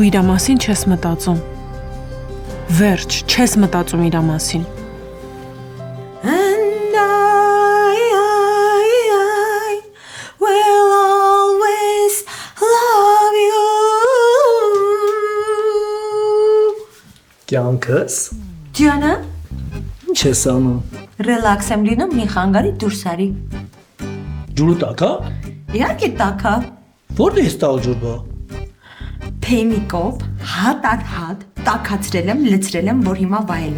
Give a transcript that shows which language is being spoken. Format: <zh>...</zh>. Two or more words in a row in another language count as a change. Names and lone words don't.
<hy>իրա մասին չես մտածում։ Վերջ, չես մտածում իրա մասին։</hy> <en>And I will always love you.</en> <hy>Կյանքս Ջանա, ինչ ես անում։ ռելաքս եմ լինում, մի խանգարի դուրս արի։ Ջուրը տակա։ Իհարկե տակա։ Որտե՞ղ ես տալ ջուրը։ Փեմիկով հատ առ հատ տակացրել եմ, լցրել եմ, որ հիմա վայելեմ։</hy>